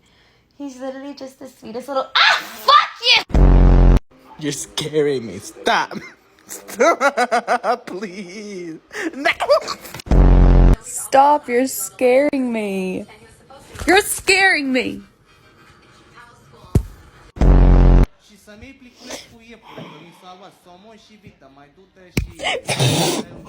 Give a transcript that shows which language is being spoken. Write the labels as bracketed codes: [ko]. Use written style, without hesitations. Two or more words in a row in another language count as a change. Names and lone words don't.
[en] He's literally just the sweetest little. Ah, fuck you! You're scaring me. Stop. Stop, please. No. Stop, you're scaring me. You're scaring me. [ro] Și să nu-i pliculești cu iepure, că mi s-a luat somon și vită, mai du-te și...